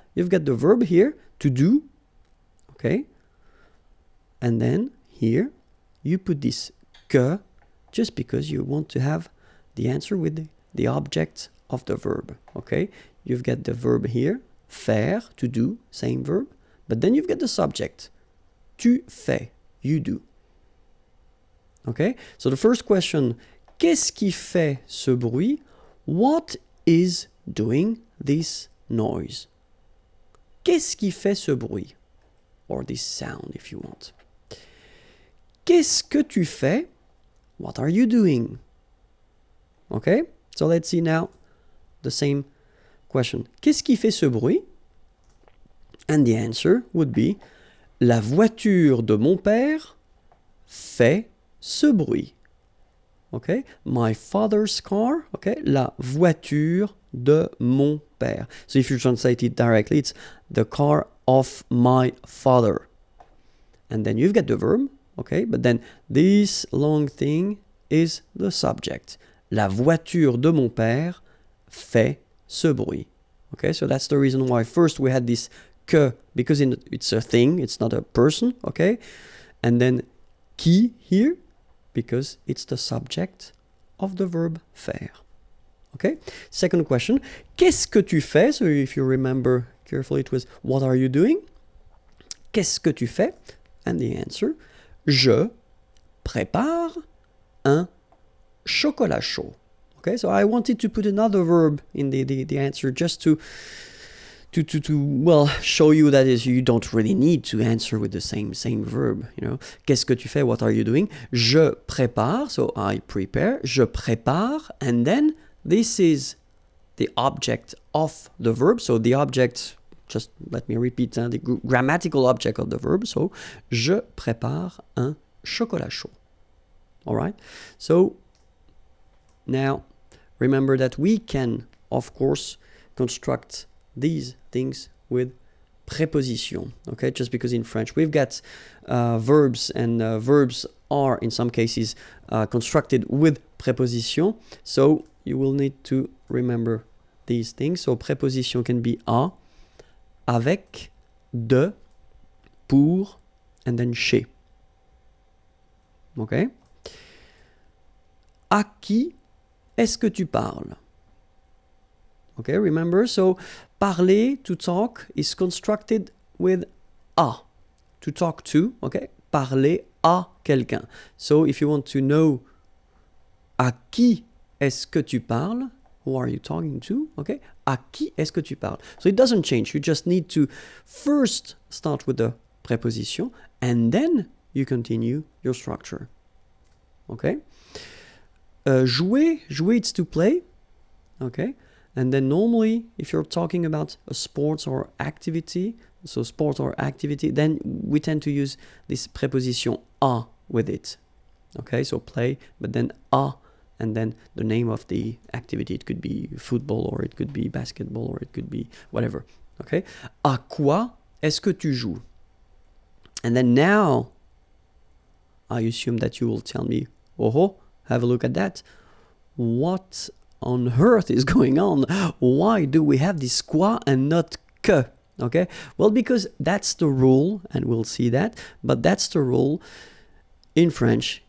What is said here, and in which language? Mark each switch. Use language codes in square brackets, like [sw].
[en] You've got the verb here, to do, okay? And then here you put this que just because you want to have the answer with the object of the verb, okay? You've got the verb here, faire, to do, same verb, but then you've got the subject, [fr] tu fais, [en] you do. Okay, so the first question, [fr] qu'est-ce qui fait ce bruit? [en] What is doing this noise? [fr] Qu'est-ce qui fait ce bruit? [en] Or this sound, if you want. [fr] Qu'est-ce que tu fais? [en] What are you doing? Okay, so let's see now the same question. [fr] Qu'est-ce qui fait ce bruit? [en] And the answer would be [fr] la voiture de mon père fait ce bruit. [en] Okay, my father's car. Okay, [fr] la voiture de mon père. [en] So if you translate it directly, it's the car of my father. And then you've got the verb. Okay, but then this long thing is the subject. [fr] La voiture de mon père fait ce bruit. [en] Okay, so that's the reason why first we had this que, because it's a thing, it's not a person, okay? And then qui here, because it's the subject of the verb faire. Okay? [fr] Second question, qu'est-ce que tu fais? [en] So if you remember carefully, it was what are you doing? [fr] Qu'est-ce que tu fais? [en] And the answer, [fr] je prépare un chocolat chaud. [en] Okay, so I wanted to put another verb in the answer just to well show you that is you don't really need to answer with the same verb, you know. [fr] Qu'est-ce que tu fais? [en] What are you doing? [fr] Je prépare, [en] so I prepare. [fr] Je prépare, [en] and then this is the object of the verb. So the object, just let me repeat, the grammatical object of the verb. [fr] So je prépare un chocolat chaud. [en] All right. So now remember that we can, of course, construct these things with preposition, okay? Just because in French we've got verbs, and verbs are in some cases constructed with preposition, so you will need to remember these things. So preposition can be à, avec, de, pour, and then chez. Okay? [fr] À qui est-ce que tu parles? [en] Okay, remember, so parler, to talk, is constructed with à, to talk to, okay? [fr] Parler à quelqu'un. [en] So if you want to know [fr] à qui est-ce que tu parles, [en] who are you talking to, okay? [fr] À qui est-ce que tu parles? [en] So it doesn't change, you just need to first start with the preposition, and then you continue your structure, okay? Jouer, it's to play, okay? And then normally, if you're talking about a sport or activity, so sport or activity, then we tend to use this preposition à with it. Okay, so play, but then à, and then the name of the activity. It could be football, or it could be basketball, or it could be whatever. [fr] Okay, à quoi est-ce que tu joues? [en] And then now, I assume that you will tell me, oh, have a look at that. What on earth is going on? Why do we have this quoi and not que? Okay, well, because that's the rule, and we'll see that, but that's the rule in French.